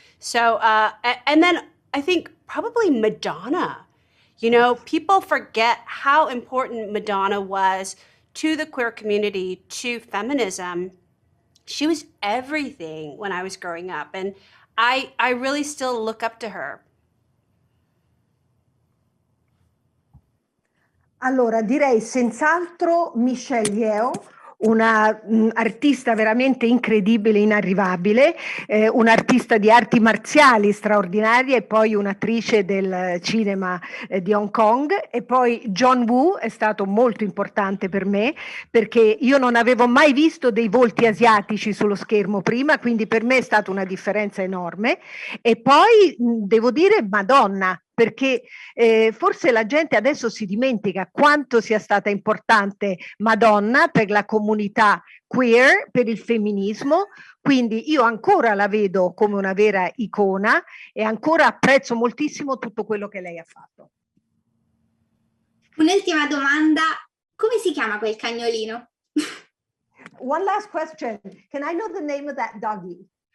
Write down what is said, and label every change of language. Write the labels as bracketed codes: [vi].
[en] So, and then I think probably Madonna. People forget how important Madonna was to the queer community, to feminism. She was everything when I was growing up, and I really still look up to her. [it] Allora, direi senz'altro Michelle Yeoh, una artista veramente incredibile, inarrivabile, un'artista di arti marziali straordinaria e poi un'attrice del cinema di Hong Kong. E poi John Woo è stato molto importante per me, perché io non avevo mai visto dei volti asiatici sullo schermo prima, quindi per me è stata una differenza enorme. E poi devo dire Madonna, perché forse la gente adesso si dimentica quanto sia stata importante Madonna per la comunità queer, per il femminismo, quindi io ancora la vedo come una vera icona e ancora apprezzo moltissimo tutto quello che lei ha fatto. Un'ultima domanda, come si chiama quel cagnolino? [en] One last question. Can I know the name of that doggy?